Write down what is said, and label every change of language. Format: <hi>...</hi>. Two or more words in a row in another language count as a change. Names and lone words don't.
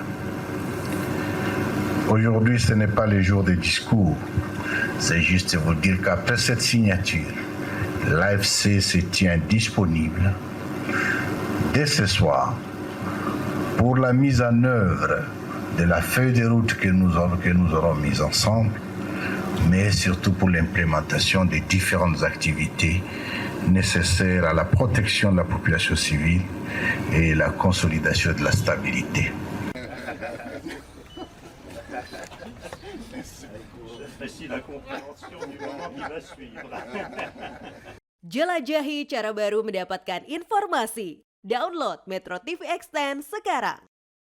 <fr>Aujourd'hui, ce n'est pas le jour des discours, c'est juste vous dire qu'après cette signature, l'AFC se tient disponible dès ce soir pour la mise en œuvre de la feuille de route que nous aurons mise ensemble, mais surtout pour l'implémentation des différentes activités nécessaires à la protection de la population civile et la consolidation de la stabilité. J'apprécie la compréhension du moment qui va suivre.</fr> <id>Jelajahi cara baru mendapatkan informasi. Download Metro TV Extend sekarang.</id>